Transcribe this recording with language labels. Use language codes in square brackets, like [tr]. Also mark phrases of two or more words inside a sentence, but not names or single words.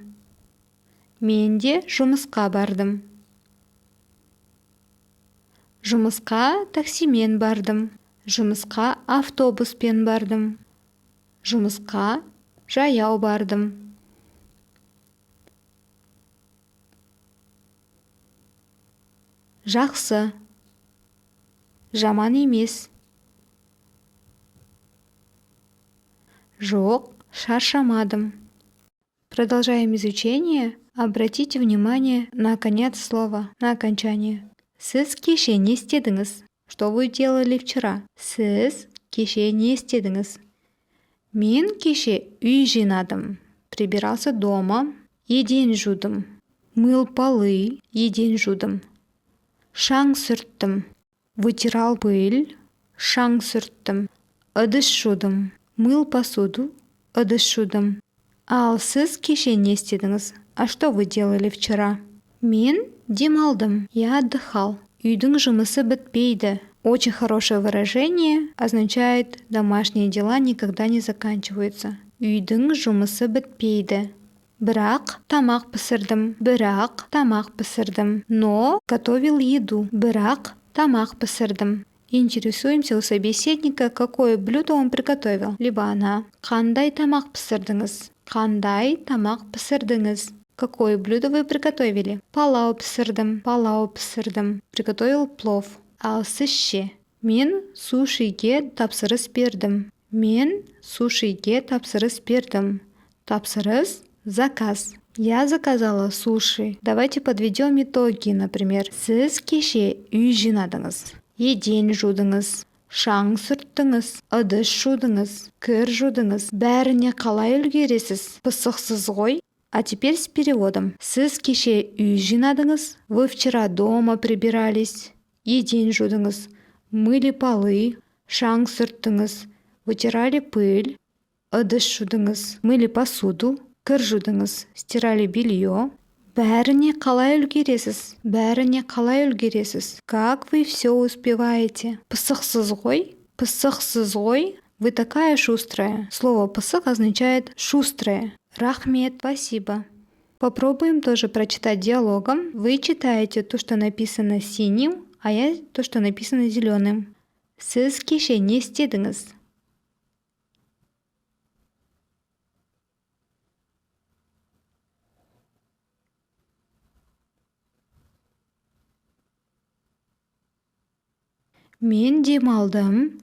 [kk] Мен де жұмысқа бардым. Жұмысқа таксимен бардым. Жұмысқа автобуспен бардым. Жұмысқа жаяу бардым. Жақсы. Жаман емес. Жоқ, шаршамадым. [ru] Продолжаем изучение. Обратите внимание на конец слова, на окончание. [kk] Сіз кеше не істедіңіз? [ru] Что вы делали вчера? [kk] Сіз кеше не істедіңіз? Мен кеше үй жинадым. [ru] Прибирался дома. [kk] Еден жудым. [ru] Мыл полы. [kk] Еден жудым. Шаң сүрттім. [ru] Вытирал пыль. [kk] Шаң сүрттім. Ыдыс жудым. [ru] Мыл посуду. [kk] Ыдыс жудым. Ал сіз кеше не істедіңіз? [ru] А что вы делали вчера? [kk] Мен демалдым. [ru] Я отдыхал. [kk] Үйдің жұмысы бітпейді. [ru] Очень хорошее выражение означает «домашние дела никогда не заканчиваются». [kk] Үйдің жұмысы бітпейді. Бірақ тамақ пісірдім. Бірақ тамақ пісірдім. [ru] Но готовил еду. [kk] Бірақ тамақ пісірдім. [ru] Интересуемся у собеседника, какое блюдо он приготовил. Либо она. [kk] Қандай тамақ пісірдіңіз? Қандай тамақ пісірдіңіз? [ru] Какое блюдо вы приготовили? [kk] Палау пісірдім. Палау пісірдім. [ru] Приготовил плов. [kk] Ал сіз ше? Мен сушиге тапсырыс бердім. Мен сушиге тапсырыс бердім. Тапсырыс – заказ. [ru] Я заказала суши. Давайте подведем итоги, например. [kk] Сіз кеше үй жинадыңыз. Еден жудыңыз. Шаң сүрттіңіз. Ыдыс жудыңыз. Кір жудыңыз. Бәріне қалай үлгересіз? Пысықсыз ғой? [ru] А теперь с переводом. [kk] Сіз кеше үй жинадыңыз. [ru] Вы вчера дома прибирались. [kk] Еден жудыңыз. [ru] Мыли полы. [kk] Шаң сүрттіңіз. [ru] Вытирали пыль. [kk] Ыдыс жудыңыз. [ru] Мыли посуду. [kk] Кір жудыңыз. [ru] Стирали белье. [kk] Бәріне қалай үлгересіз? Бәріне қалай үлгересіз? [ru] Как вы все успеваете? [kk] Пысықсыз ғой? Пысықсыз ғой? [ru] Вы такая шустрая. Слово «пысық» означает «шустрая». [kk] Рахмет, спасибо. [ru] Попробуем тоже прочитать диалогом. Вы читаете то, что написано синим, а я то, что написано зеленым. [kk] Сіз кеше не істедіңіз? Мен демалдым.